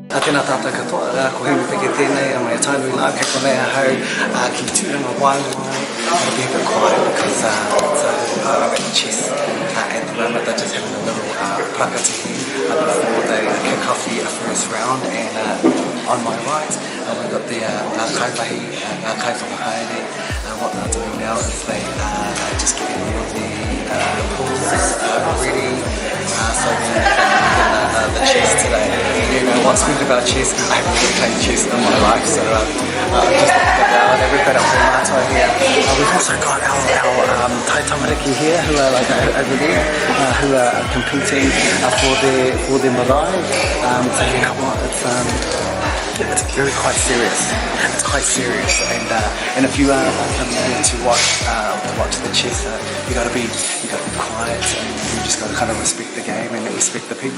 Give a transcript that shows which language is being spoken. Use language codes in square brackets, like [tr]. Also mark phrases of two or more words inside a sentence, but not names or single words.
[mi] Tēnā tātou katoa, ko hemi peke tēnei, mai tainui nā, kei konei ahau, ki tūranga Whaaingaroa, [en] it'll be a bit quiet because it's at chess at the moment. They're just having a little prakatihi before they kick off the first round, and on my right, we've got the [mi] kaiwahi, kaiwhakahaere. [en] What they're doing now is they just getting all of the pools ready, so then the chess today. You know, what's good about chess, I haven't really played chess in my life, so just looking around, we've got our Whaaingaroa here. We've also got our [mi] tai tamariki [en] here, who are like over there, who are competing for their marae. So you know what, it's really quite serious. It's quite serious, and if you are coming here to watch the chess, you got to be quiet, and you just got to kind of respect the game and respect the people.